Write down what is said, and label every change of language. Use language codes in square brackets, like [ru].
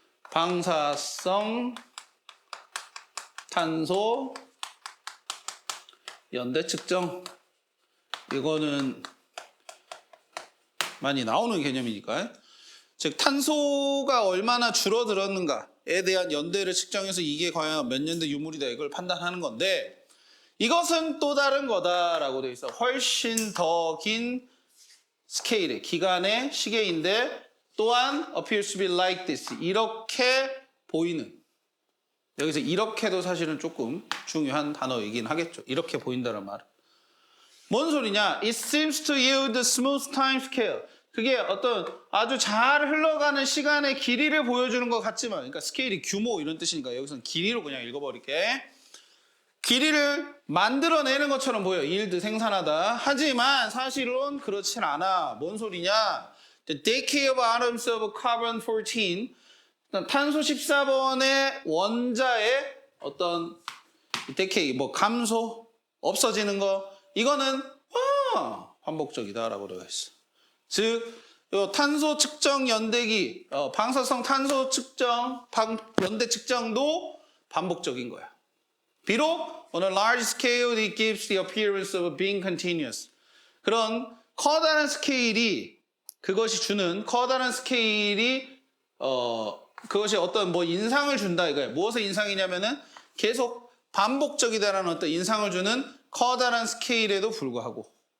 [ko] 방사성 탄소 연대 측정 이거는 많이 나오는 개념이니까 즉 탄소가 얼마나 줄어들었는가에 대한 연대를 측정해서 이게 과연 몇 년대 유물이다 이걸 판단하는 건데 이것은 또 다른 거다라고 되어 있어. 훨씬 더 긴 스케일의 기간의 시계인데 또한 [en] appears to be like this [ko] 이렇게 보이는 여기서 이렇게도 사실은 조금 중요한 단어이긴 하겠죠. 이렇게 보인다는 말은. 뭔 소리냐? [en] It seems to yield a smooth time scale. [ko] 그게 어떤 아주 잘 흘러가는 시간의 길이를 보여주는 것 같지만 그러니까 스케일이 규모 이런 뜻이니까 여기서는 길이로 그냥 읽어버릴게. 길이를 만들어내는 것처럼 보여. yield 생산하다. 하지만 사실은 그렇진 않아. 뭔 소리냐? [en] The decay of atoms of carbon 14 [ko] 탄소 14번의 원자의 어떤 decay, 감소, 없어지는 거 이거는 반복적이다라고 되어 있어. 즉, 탄소 측정 연대기, 방사성 탄소 측정, 연대 측정도 반복적인 거야. 비록 [en] on a large scale it gives the appearance of being continuous. [ko] 그런 커다란 스케일이 그것이 주는 커다란 스케일이 그것이 어떤 인상을 준다 이거예요. 무엇의 인상이냐면은 계속 반복적이다라는 어떤 인상을 주는 커다란 스케일에도 불구하고.